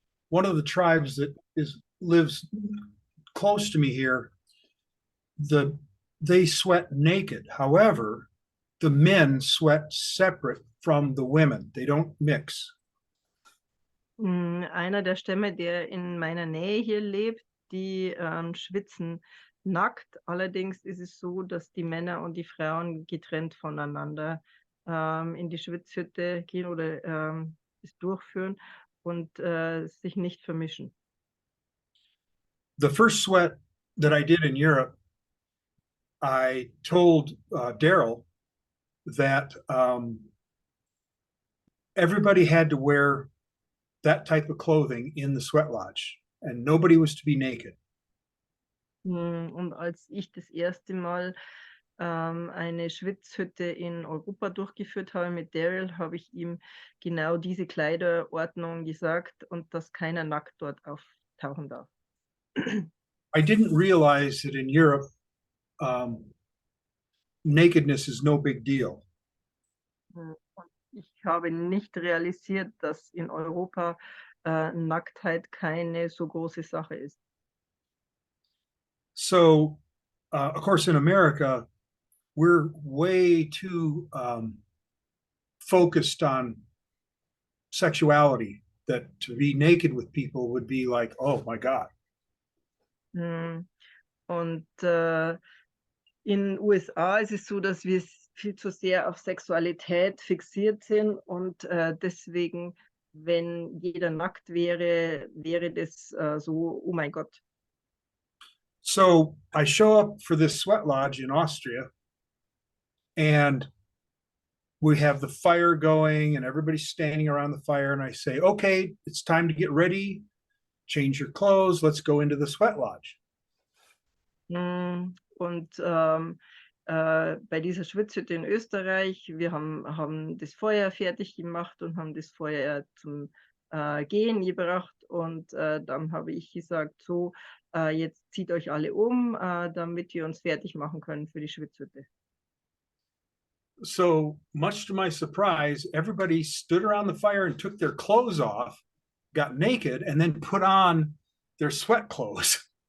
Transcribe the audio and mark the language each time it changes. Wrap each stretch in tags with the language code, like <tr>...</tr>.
<en>One of the tribes that lives close to me here, they sweat naked. However, the men sweat separate from the women. They don't mix.</en> <de>Einer der Stämme, der in meiner Nähe hier lebt, die schwitzen nackt. Allerdings ist es so, dass die Männer und die Frauen getrennt voneinander in die Schwitzhütte gehen oder es durchführen und sich nicht vermischen.</de> <en>The first sweat that I did in Europe, I told Daryl that everybody had to wear that type of clothing in the sweat lodge, and nobody was to be naked.</en> <de>Und als ich das erste Mal eine Schwitzhütte in Europa durchgeführt habe mit Daryl, habe ich ihm genau diese Kleiderordnung gesagt und dass keiner nackt dort auftauchen darf.</de> <en>I didn't realize that in Europe, nakedness is no big deal.</en> <de>Ich habe nicht realisiert, dass in Europa Nacktheit keine so große Sache ist.</de> <en>So, of course, in America, we're way too focused on sexuality, that to be naked with people would be like, oh my God. Hm.</en> <de>Und in USA ist es so, dass wir viel zu sehr auf Sexualität fixiert sind und deswegen, wenn jeder nackt wäre, wäre das so, oh mein Gott.</de> <en>So I show up for this sweat lodge in Austria, and we have the fire going and everybody's standing around the fire, and I say, okay, it's time to get ready, change your clothes, let's go into the sweat lodge.</en> <de>Und bei dieser Schwitzhütte in Österreich, wir haben das Feuer fertig gemacht und haben das Feuer zum Gehen gebracht. Und dann habe ich gesagt, so, jetzt zieht euch alle um, damit wir uns fertig machen können für die Schwitzhütte.</de> <en>So much to my surprise, everybody stood around the fire and took their clothes off, got naked, and then put on their sweat clothes.</en>